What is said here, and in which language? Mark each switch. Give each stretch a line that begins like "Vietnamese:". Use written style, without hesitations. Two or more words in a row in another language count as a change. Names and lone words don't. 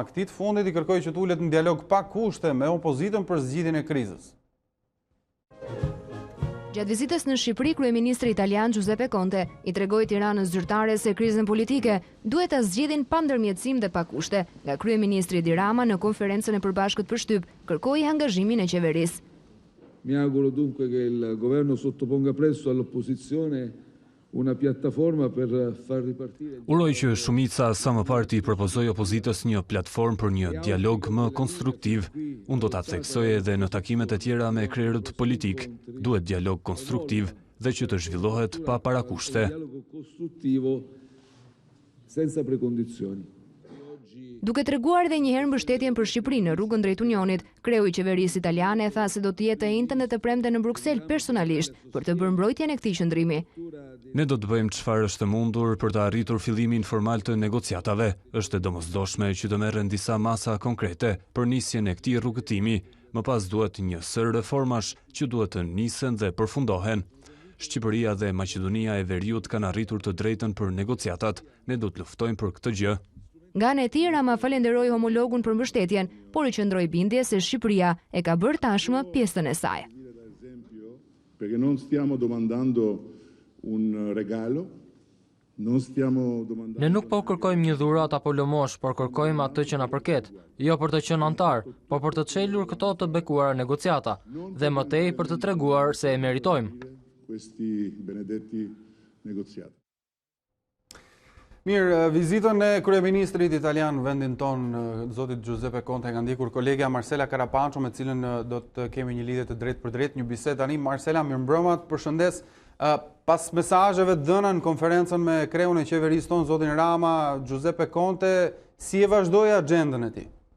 Albanian: Këtij të fundit i kërkoi që të ulet në dialog pa kushte me opozitën për zgjidhjen e krizës. Gjatë vizitës në Shqipëri, kryeministri italian Giuseppe Conte i tregoi Tiranës zyrtare se krizën politike duhet ta zgjidhin pa ndërmjetësim dhe pa kushte. Nga kryeministri Edi Rama në konferencën e përbashkët për shtyp kërkoi angazhimin e qeverisë.
Italian: Mi auguro dunque che il governo sottoponga presto all'opposizione una piattaforma per far ripartire.
Albanian: Uroj që shumica sa më parë i propozojë opozitës një platformë për një dialog më konstruktiv. Unë do ta theksoj edhe në takimet e tjera me krerët politik. Duhet dialog konstruktiv dhe që të zhvillohet pa parakushte.
Italian: Dialogo costruttivo senza precondizioni.
Albanian: Duke treguar edhe një herë mbështetjen për Shqipërinë në rrugën drejt Unionit, kreu i qeverisë italiane tha se do të jetë të njëjtën dhe të premten në Bruksel personalisht për të bërë mbrojtjen e këtij qëndrimi. Ne do të bëjmë çfarë është e mundur për të arritur fillimin formal të negociatave. Është e domosdoshme që të merren disa masa konkrete për nisjen e këtij rrugëtimi. Më pas duhet një sër reformash që duhet të nisen dhe përfundohen. Shqipëria dhe Maqedonia e Veriut kanë arritur të drejtën për negociatat. Ne do të luftojmë për këtë gjë. Nga ana e tjetër, Rama falenderoi homologun për mbështetjen, por i qëndroi bindje se Shqipëria e ka bërë tashmë pjesën e saj.
Italian: Perché non stiamo domandando un regalo, non stiamo domandando.
Albanian: Ne nuk po kërkojmë një dhuratë apo lëmosh, por kërkojmë atë që na përket, jo për të qenë antar, por për të çelur këto të bekuara negociata, dhe më tej për të treguar se e meritojmë.
Italian: Questi benedetti negoziati.
Albanian: Mirë, vizitën e kryeministrit italian në vendin tonë, zotit Giuseppe Conte, ka ndjekur kolegja Marcela Carapancio, me cilën do të kemi një lidhje të drejtë për drejtë, një bisedë tani. Marcela, mirëmbrëma, përshëndes. Pas mesazheve dhëna në konferencën me kreun e qeverisë tonë, zotin Rama, Giuseppe Conte, si e vazhdoi agjendën e tij?